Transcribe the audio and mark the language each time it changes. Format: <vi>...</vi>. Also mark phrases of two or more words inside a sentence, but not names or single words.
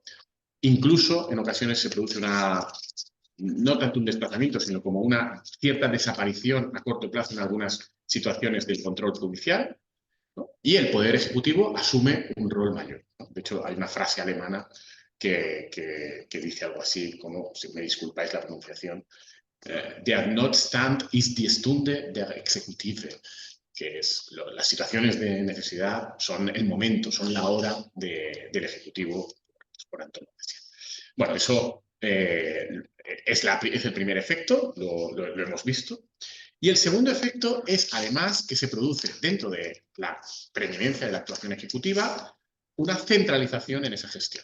<es>Incluso en ocasiones se produce no tanto un desplazamiento, sino como una cierta desaparición a corto plazo en algunas situaciones del control judicial, ¿no? Y el Poder Ejecutivo asume un rol mayor, ¿no? De hecho, hay una frase alemana que dice algo así como, si me disculpáis la pronunciación,</es> <de>der Notstand ist die Stunde der Exekutive,</de> <es>que es las situaciones de necesidad son el momento, son la hora del Ejecutivo por antonomasia. Bueno, eso es el primer efecto, lo hemos visto. Y el segundo efecto es, además, que se produce dentro de la preeminencia de la actuación ejecutiva una centralización en esa gestión.</es>